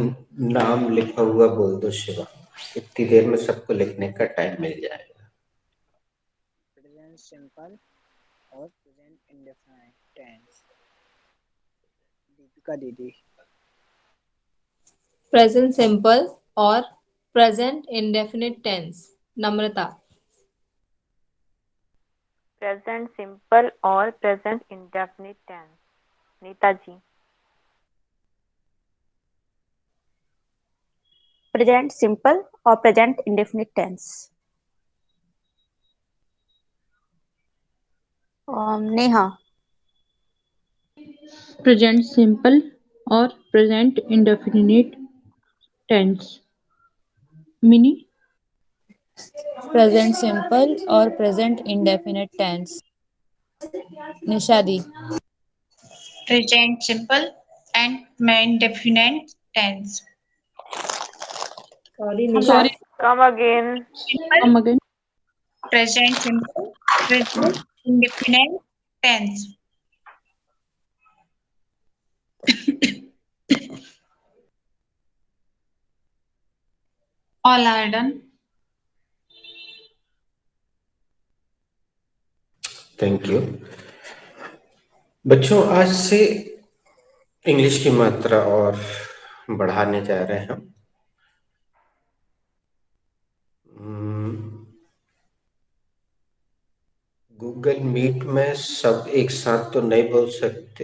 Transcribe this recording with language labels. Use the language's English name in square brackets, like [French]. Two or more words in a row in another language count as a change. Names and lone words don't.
[Hindi] नाम लिखा हुआ बोल दो शिवा, इतनी देर में सबको लिखने का टाइम मिल जाएगा। [English] present simple और present indefinite tense. [Hindi] दीपिका दीदी। [English] present simple और present indefinite tense. नम्रता। present simple और present indefinite tense. [Hindi] नीता जी। [English] Present simple और present indefinite tense. Neha. present simple or present indefinite tense. Mini, Present simple or present indefinite tense. Nishadi. Present simple and main definite tense. Sorry, sorry, Nisha. Come again. Simple, come again. present simple, present indefinite tense. All are done. thank you बच्चों। [Hindi] आज से इंग्लिश की मात्रा और बढ़ाने जा रहे हैं हम। गूगल मीट में सब एक साथ तो नहीं बोल सकते।